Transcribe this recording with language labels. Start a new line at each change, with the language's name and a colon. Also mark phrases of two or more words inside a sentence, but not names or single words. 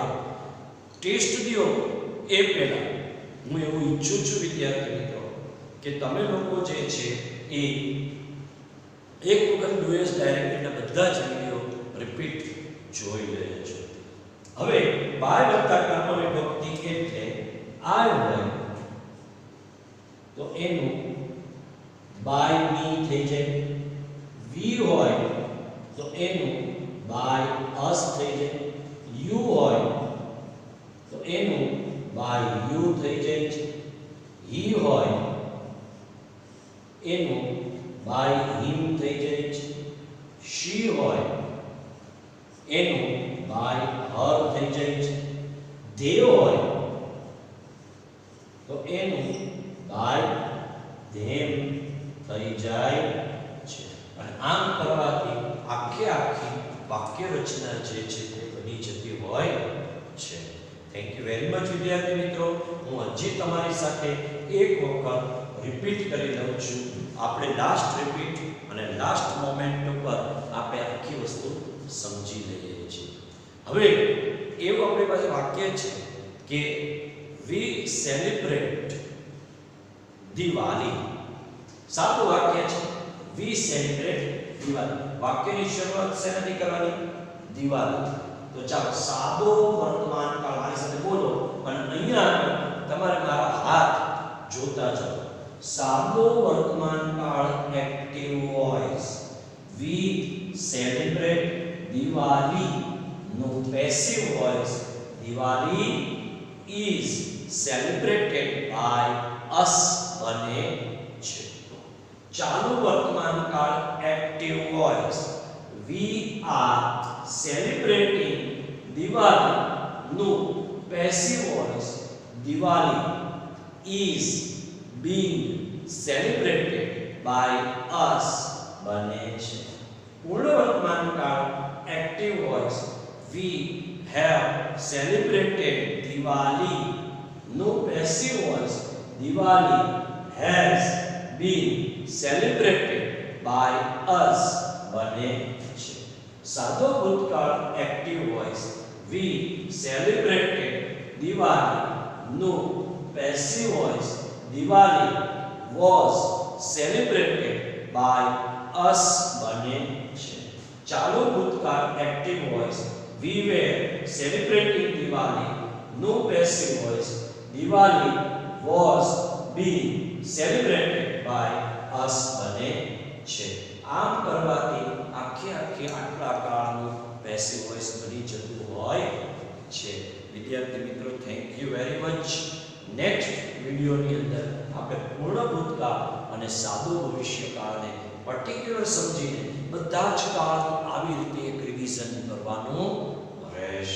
Gujarati: ટેસ્ટ દો એ પહેલા હું એવું ઈચ્છું છું વિદ્યાર્થી મિત્રો કે તમે લોકો જે છે એ એક વખત ડુએસ ડાયરેક્ટના બધા જ વિડિયો રિપીટ જોઈ લેજો. હવે બાય વત્તા કર્મ વિભક્તિ એટલે I હોય તો એનું
English: by me
Gujarati: થઈ જાય. we હોય તો એનું
English: by us
Gujarati: થઈ જાય. you હોય તો એનું
English: by you
Gujarati: થઈ જાય છે. he હોય એનું
English: by him
Gujarati: થઈ જાય છે. she હોય એનું
English: by her
Gujarati: થઈ જાય છે. they હોય તો એનું
English: by them
Gujarati: થઈ જાય છે. અને આમ કરવાથી આખી વાક્ય રચના જે છે તે બની જતી હોય છે.
English: thank you very much
Gujarati: વિદ્યાર્થી મિત્રો. હું હજી તમારી સાથે એક વખત રિપીટ કરી દઉં છું. આપણે
English: last repeat
Gujarati: અને
English: last moment
Gujarati: ઉપર આપણે આખી વસ્તુ સમજી લઈએ છીએ. હવે એવું આપણી પાસે વાક્ય છે કે
English: we celebrate
Gujarati: દિવાળી. સાદું વાક્ય છે
English: we celebrate
Gujarati: દિવાળી. વાક્યની શરૂઆત શેનાથી કરવાની? દિવાળી. તો ચાલો સાદો વર્તમાન કાળ મારી સાથે બોલો અને અહીંયા તમારે મારા હાથ જોતા જાઓ. સાદો વર્તમાન કાળ
English: active voice we celebrate દિવાળી. નો passive voice દિવાળી is celebrated by us
Gujarati: બને છે. ચાલુ વર્તમાન કાળ
English: active voice we are celebrating Diwali નું passive voice Diwali is being celebrated by us
Gujarati: બને છે. પૂર્ણ વર્તમાન કાળ
English: active voice we have celebrated Diwali. નો passive voice Diwali has been celebrated by us
Gujarati: બને છે. સાદો ભૂતકાળ
English: active voice we celebrated Diwali. નો passive voice Diwali was celebrated by us
Gujarati: બને છે. ચાલુ ભૂતકાળ
English: active voice we were celebrating Diwali. નો passive voice Diwali was being celebrated by us
Gujarati: બને છે. આમ કરવાથી આખે આટલા કાળનું
English: passive voice
Gujarati: બની જતું હોય છે. વિદ્યાર્થી મિત્રો,
English: thank you very much.
Gujarati: નેક્સ્ટ વિડિયોની અંદર આપણે પૂર્ણ ભૂતકાળ અને સાદો ભવિષ્યકાળને પર્ટિક્યુલર સમજીને બધા જ કાળનું આવી રીતે એક રિવિઝન કરવાનું રહેશે.